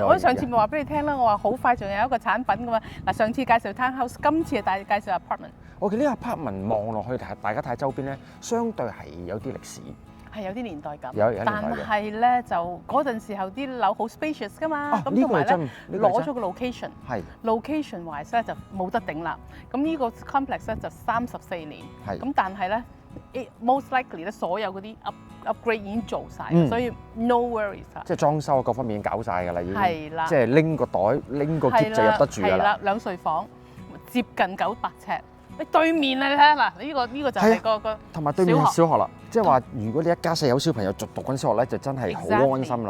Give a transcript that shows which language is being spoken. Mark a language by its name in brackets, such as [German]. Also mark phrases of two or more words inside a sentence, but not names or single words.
[Cantonese] 我上次咪話俾你聽啦，我話好快仲有一個產品噶嘛。嗱，上次介紹 townhouse，今次係介紹 apartment。我見呢個 apartment 望落去，大家睇周邊咧，相對係有啲歷史，係有啲年代感。有年代嘅。但係咧就嗰陣時候啲樓好 spacious 噶嘛，咁同埋咧攞咗個 location， [English] location wise [Cantonese] 咧就冇得頂啦。咁呢個 complex 咧就34年，咁但係咧 [English] most likely [Cantonese] 咧所有嗰啲 upgrade 已經做晒，所以 [English] no worries [Cantonese] 啊。即係裝修各方面已經搞晒㗎啦，已經。係啦。即係拎個袋、拎個篋就入得住㗎啦。係啦，兩睡房，接近900尺。你對面啊，你睇下嗱，呢個就係個同埋對面係小學啦，即係話如果你一家4口小朋友讀緊小學咧，就真係好安心啦。